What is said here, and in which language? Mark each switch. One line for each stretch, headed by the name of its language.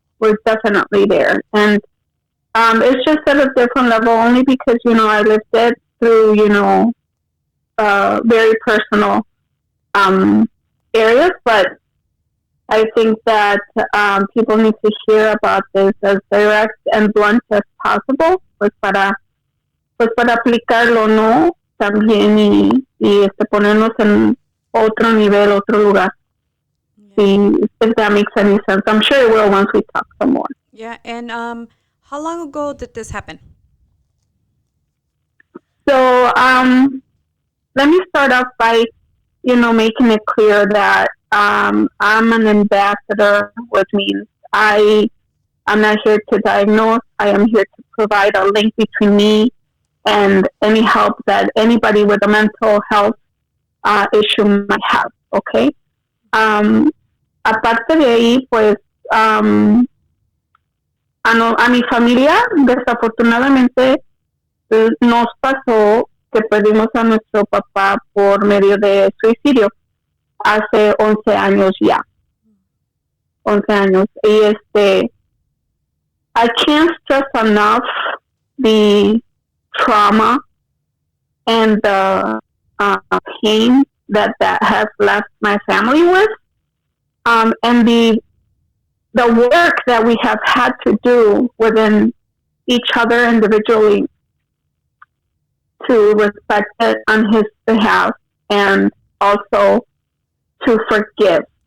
English: We're definitely there. And it's just at a different level only because, I lived it through, very personal areas. But I think that people need to hear about this as direct and blunt as possible,
Spanish: pues para aplicarlo, ¿no? También y ponernos en otro nivel, otro lugar.
English: If that makes any sense. I'm sure it will once we talk some more. Yeah, and how long ago did this happen? So let me start off by, making it clear that I'm an ambassador, which means I'm not here to diagnose. I am here to provide a link between me and any help that anybody with a mental health issue might have, okay?
Spanish: Aparte de ahí, pues, a mi familia, desafortunadamente, nos pasó que perdimos a nuestro papá por medio de suicidio hace 11 años ya. 11 años.
English: Y I can't stress enough the trauma and the pain that has left my family with, and the work that we have had to do within each other individually to respect it on his behalf and also to forgive.